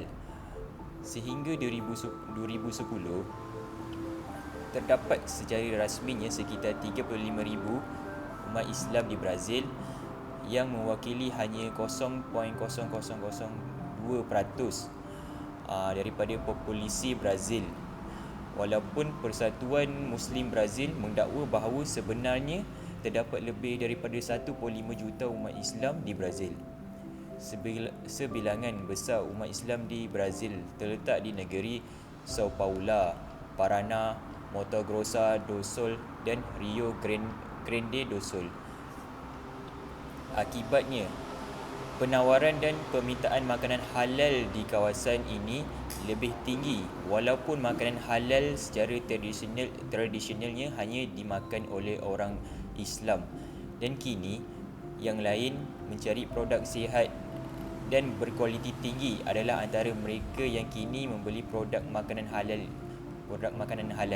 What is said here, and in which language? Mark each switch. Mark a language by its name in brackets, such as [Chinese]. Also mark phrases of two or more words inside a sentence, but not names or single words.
[Malay] Sehingga 2010 terdapat secara rasminya sekitar 35,000 umat Islam di Brazil, yang mewakili hanya 0.0002% daripada populasi Brazil. Walaupun Persatuan Muslim Brazil mendakwa bahawa sebenarnya terdapat lebih daripada 1.5 juta umat Islam di Brazil. Sebilangan besar umat Islam di Brazil terletak di negeri São Paulo, Paraná, Mato Grosso do Sul dan Rio Grande do Sul. Akibatnya, penawaran dan permintaan makanan halal di kawasan ini lebih tinggi, walaupun makanan halal secara tradisionalnya hanya dimakan oleh orang Islam, dan kini yang lain mencari produk sihat dan berkualiti tinggi adalah antara mereka yang kini membeli produk makanan halal.